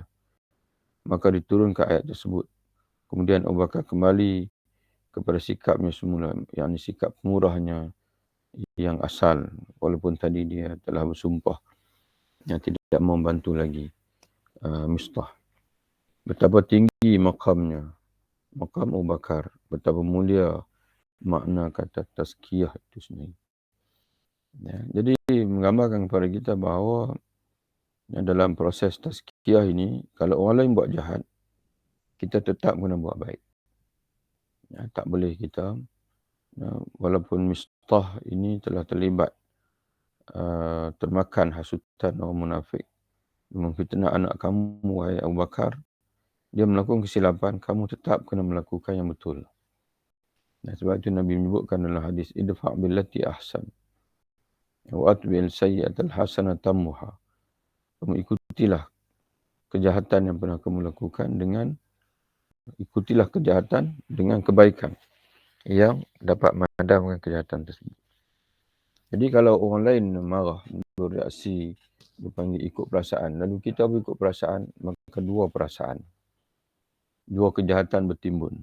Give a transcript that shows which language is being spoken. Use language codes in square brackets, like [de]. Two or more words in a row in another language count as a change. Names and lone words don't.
[ms] Maka diturunkan ayat tersebut. Kemudian Abu Bakar kembali kepada sikapnya semula, yakni sikap murahnya yang asal, walaupun tadi dia telah bersumpah yang tidak mau bantu lagi Mistah. Betapa tinggi makamnya, makam Abu Bakar, betapa mulia makna kata tazkiyah itu sendiri. Ya, jadi menggambarkan kepada kita bahawa dalam proses tazkiyah ini, kalau orang lain buat jahat, kita tetap kena buat baik. Ya, tak boleh kita, walaupun Mistah ini telah terlibat, termakan hasutan orang munafik, memfitnah anak kamu, wahai Abu Bakar, dia melakukan kesilapan, kamu tetap kena melakukan yang betul. Nah, sebab itu Nabi menyebutkan dalam hadis, [ar] ادفع بالتي أحسن وأتبع السيئة الحسنة تمحها. [ms] Kamu ikutilah kejahatan yang pernah kamu lakukan ikutilah kejahatan dengan kebaikan yang dapat memadamkan kejahatan tersebut. Jadi kalau orang lain marah, bereaksi, dipanggil ikut perasaan, lalu kita berikut perasaan, maka dua perasaan, dua kejahatan bertimbun.